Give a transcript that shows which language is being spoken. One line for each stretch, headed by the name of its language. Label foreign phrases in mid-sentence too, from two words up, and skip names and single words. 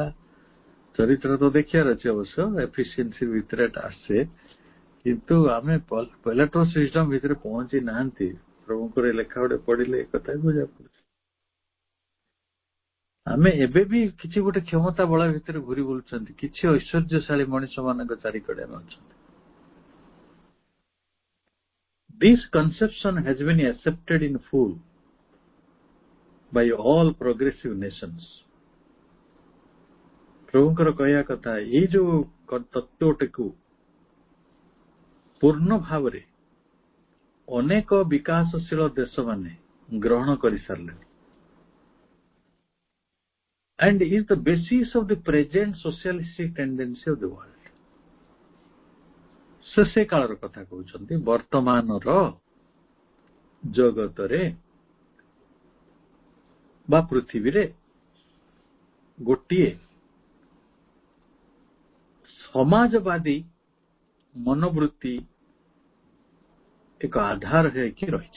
Odia: ଚରିତ୍ର ତ ଦେଖିବାର ଅଛି ଅବଶ୍ୟ, ଏଫିସିଏନ୍ସି ଭିତରେ ଆସେ, କିନ୍ତୁ ଆମେ ପେଲେଟୋ ସିଷ୍ଟମ ଭିତରେ ପହଞ୍ଚି ନାହାନ୍ତି। ପ୍ରଭୁଙ୍କର ଲେଖା ଗୋଟେ ପଢିଲେ ଏ କଥା ବୁଝା ପଡୁଛି। ଆମେ ଏବେ ବି କିଛି ଗୋଟେ କ୍ଷମତା ବଳ ଭିତରେ ଘୁରି ବୁଲୁଛନ୍ତି, କିଛି ଐଶ୍ୱର୍ଯ୍ୟଶାଳୀ ମଣିଷ ମାନଙ୍କ ଚାରିକଡେ ଆମେ ଅଛନ୍ତି।
English: This conception has been accepted in full by all progressive nations।
Odia: ପ୍ରଭୁଙ୍କର କହିବା କଥା, ଏଇ ଯୋଉ ତତ୍ତ୍ୱଟିକୁ ପୂର୍ଣ୍ଣ ଭାବରେ ଅନେକ ବିକାଶଶୀଳ ଦେଶମାନେ ଗ୍ରହଣ କରିସାରିଲେଣି,
English: and is the basis of the present socialistic tendency of the world।
Odia: ସେ କାଳର କଥା କହୁଛନ୍ତି, ବର୍ତ୍ତମାନର ଜଗତରେ ବା ପୃଥିବୀରେ ଗୋଟିଏ ସମାଜବାଦୀ ମନୋବୃତ୍ତି ଏକ ଆଧାର ହେଇକି ରହିଛି।